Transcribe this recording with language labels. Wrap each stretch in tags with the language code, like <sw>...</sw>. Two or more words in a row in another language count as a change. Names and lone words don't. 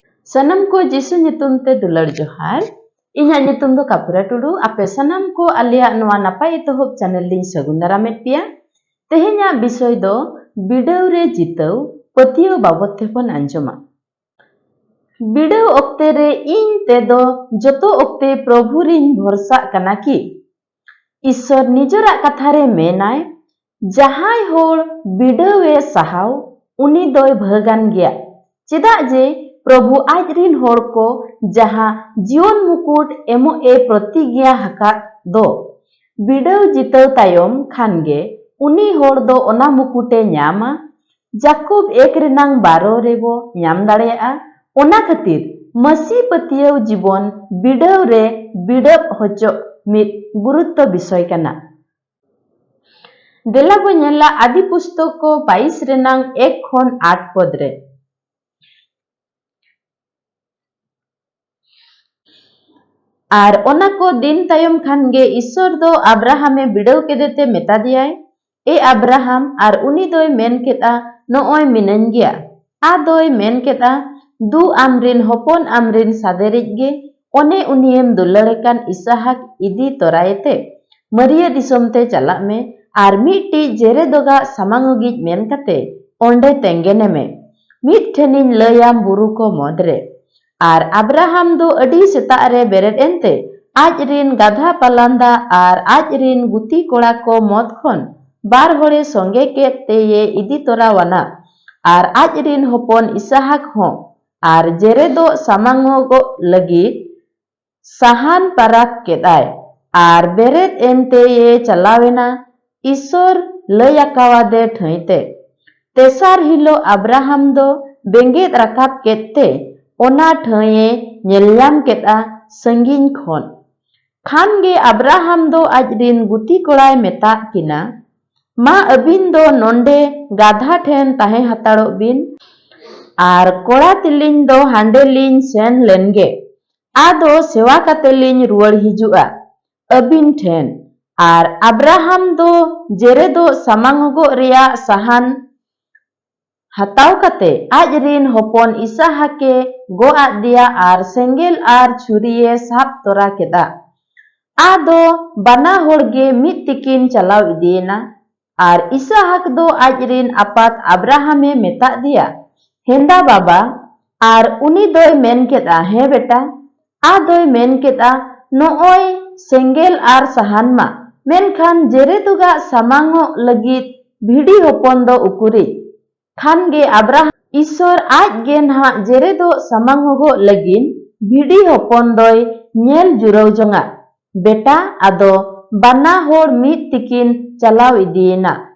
<sat>Sanam ko Jisu nyutum te dular johar. Inya nyutum do Kapura Tudu. Ape sanam ko alia noa napai etohop channel lin sagun daramet pia. Tehenya bisoy do bidaw re jitau patio babot te pon anjoma. बिड़ाव ओक्ते रे इन तेदो जतो ओक्ते प्रभु रिन भरसा कना की ईश्वर निजरा कथा रे मेनाय जहाय होड़ बिड़ावे सहाव उनी दोय भगान गया चेदा जे प्रभु आज रिन होड़ को जहा जीवन मुकुट एमो ए प्रतिज्ञा हका दो बिड़ाव जितव तायम खानगे उनी होड़ दो ओना मुकुटे न्यामा जाकूब 1 रेनांग 12 रेबो न्याम दाड़ेया ओना खातिर मसी पतियव जीवन बिड़ाव रे बिड़ाव होचो मित गुरुत्व विषय कना देला बो नेला आदि पुस्तक को 22 रेनांग 1 खन 8 पद रे आर ओना को दिन तायम खानगे ईश्वर दो अब्राहमे बिड़ाव केदेते मेता दियाय ए अब्राहम आर उनी दोय मेन केदा नोय मिनन गया आ दोय मेन केदा दु आमरिन हपन आमरिन सादेरिज गे ओने उनियम दुलड़ेकान इसाहाक इदी तोरायते मरिया दिसोमते चला में आर मिट्टी जेरे दोगा समांगोगिज मेन कते ओंडे तेंगेने में मिट ठेनिन लयाम बुरु को मदरे आर अब्राहम दो अडी सेता रे बेरेद एंते आज रिन गाधा पालांदा आर आज रिन गुती कोड़ा को मद खन बार होड़े संगे के ते ये इदी तोरावाना आर आज रिन हपन इसाहाक हो आर जेरे दो सामांगो लगी साहान पाराक केदाय आर बेरेद एनते ये चलावेना ईश्वर लयाकावादे ठईते तेसार हिलो अब्राहम दो बेंगेत राकाब केते ओना ठये नेल्याम केदा संगिन खन खानगे अब्राहम दो आज दिन गुती कोड़ाय मेता किना मा अबिन दो नोंडे गाधा ठेन ताहे हताड़ो बिन आर कोड़ा तिलिन दो हांडे लिन सेन लेनगे आदो सेवा कते लिन रुवड़ हिजुआ अबिन ठेन आर अब्राहम दो जेरे दो समांगो रिया सहान हताव कते आज रिन हपन इसाहाके गो आदिया आर सेंगेल आर छुरिये साप तोरा केदा आदो बना होड़गे मित तिकिन चलाव इदियना आर इसाहाक दो आज रिन आपात अब्राहमे मेता दिया हेंदा बाबा आर उनी दोय मेन केदा हे बेटा आ दोय मेन केदा नोय सेंगेल आर सहान मा मेनखान जेरे दुगा सामांगो लगित भिडी हपन दो उकुरी खानगे अब्राहम ईश्वर आज गे ना जेरे दो सामांगो लगिन भिडी हपन दोय नेल जुराव जंगा बेटा आदो बना होड़ मित तिकिन चलाव इदियना</sat>